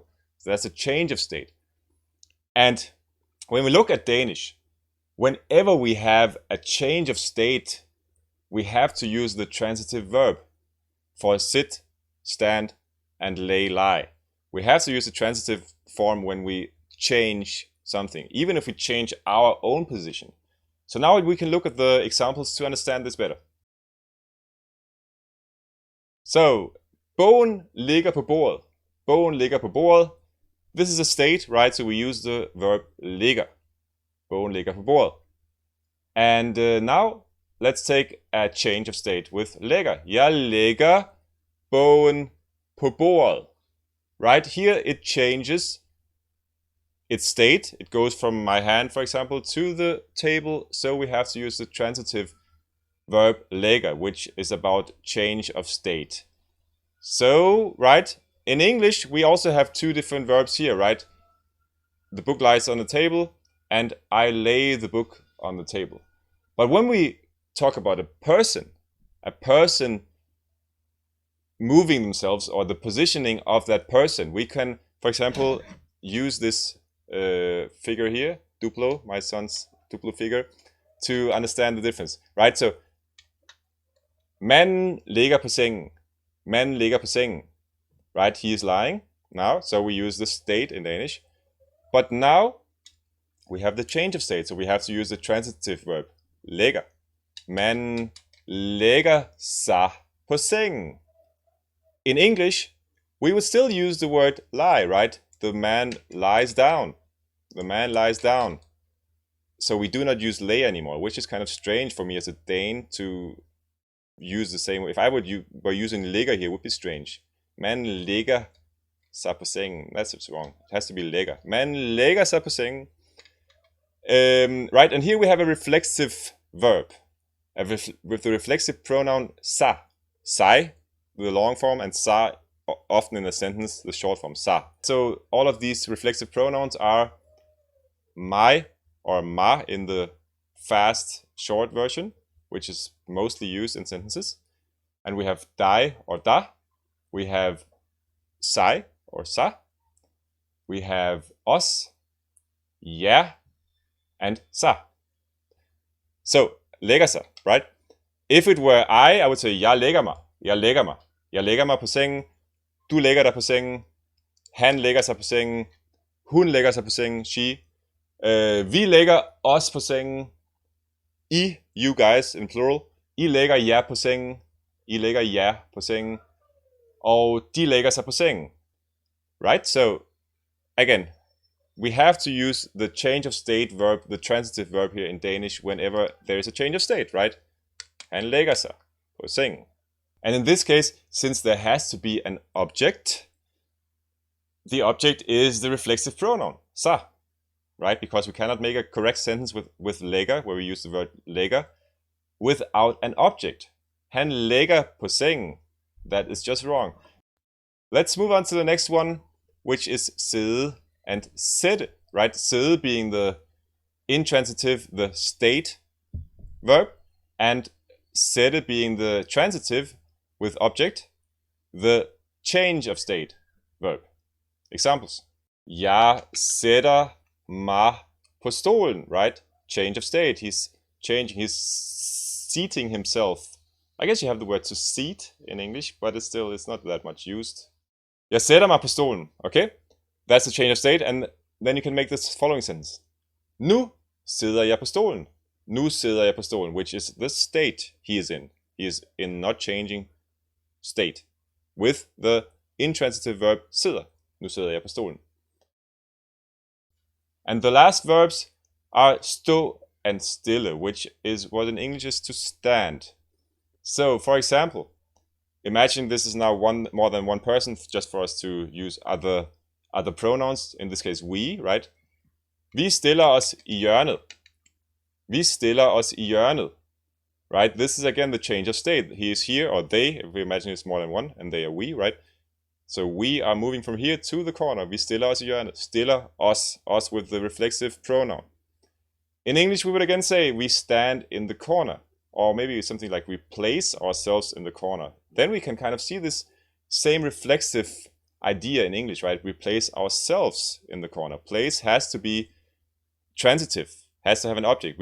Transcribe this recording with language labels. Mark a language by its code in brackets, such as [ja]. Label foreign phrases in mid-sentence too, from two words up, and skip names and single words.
[en] So that's a change of state. And when we look at Danish, whenever we have a change of state, we have to use the transitive verb for sit, stand, and lay, lie. We have to use the transitive form when we change something, even if we change our own position. So now we can look at the examples to understand this better. So, [da] bogen ligger på bordet. Bogen ligger på bordet. [en] This is a state, right? So we use the verb ligger. [da] Bogen ligger på bordet. [en] And now let's take a change of state with lægger. [da] Jeg lægger bogen på bordet. [en] Right here it changes its state. It goes from my hand, for example, to the table. So we have to use the transitive verb lægger, which is about change of state. So, right, in English, we also have two different verbs here, right? The book lies on the table and I lay the book on the table. But when we talk about a person moving themselves or the positioning of that person, we can, for example, use this figure here, Duplo, my son's Duplo figure, to understand the difference, right? So, [da] manden ligger på sengen. Manden ligger på sengen. [en] Right? He is lying now. So we use the state in Danish. But now we have the change of state. So we have to use the transitive verb. Lægger. [da] Manden lægger sig på sengen. [en] In English, we would still use the word lie, right? The man lies down. The man lies down. So we do not use lay anymore, which is kind of strange for me as a Dane to use the same. If I were using ligger here, it would be strange. [da] Man ligger sig på sengen. [en] That's wrong. It has to be lægger. [da] Man lægger sig på sengen. [en] Right, and here we have a reflexive verb with the reflexive pronoun sig. Sig, the long form, and sig, often in a sentence, the short form, sig. So all of these reflexive pronouns are mig or ma in the fast, short version, which is mostly used in sentences. And we have dig or da. We have sig or sa. we have os, ja, and sig. So, [da] lægger sig, [en] right? If it were I would say, [da] jeg lægger mig, jeg lægger mig. Jeg lægger mig på sengen, du lægger dig på sengen, han lægger sig på sengen, hun lægger sig på sengen, she. Vi lægger os på sengen, I, [en] you guys in plural. [da] I lægger jer på sengen, I lægger jer på sengen, og de lægger sig på sengen. [en] Right? So, again, we have to use the change of state verb, the transitive verb here in Danish, whenever there is a change of state, right? [da] Han lægger sig på sengen. [en] And in this case, since there has to be an object, the object is the reflexive pronoun, sig, right? Because we cannot make a correct sentence with lægger, where we use the word lægger, without an object. [da] Han lægger på sengen. [en] That is just wrong. Let's move on to the next one, which is sidde and sætte, right? Sidde being the intransitive, the state verb, and sætte being the transitive with object, the change of state verb. Examples. [da] Jeg sætter mig på stolen, right? [en] Change of state. He's changing, he's seating himself. I guess you have the word to seat in English, but it's not that much used. [da] Jeg sætter mig på stolen, okay? [en] That's the change of state, and then you can make this following sentence. [da] Nu sidder jeg på stolen. Nu sidder jeg på stolen, [en] which is the state he is in. He is in not changing state. With the intransitive verb sidder. [da] Nu sidder jeg på stolen. [en] And the last verbs are stå and stille, which is what in English is to stand. So, for example, imagine this is now more than one person, just for us to use other pronouns, in this case we, right? [da] Vi stiller os i hjørnet. Vi stiller os i hjørnet. [en] Right? This is again the change of state. He is here, or they, if we imagine it's more than one, and they are we, right? So we are moving from here to the corner. [da] Vi stiller os i hjørnet. Stiller os, [en] us with the reflexive pronoun. In English, we would again say we stand in the corner, or maybe something like we place ourselves in the corner. Then we can kind of see this same reflexive idea in English, right? We place ourselves in the corner. Place has to be transitive, has to have an object.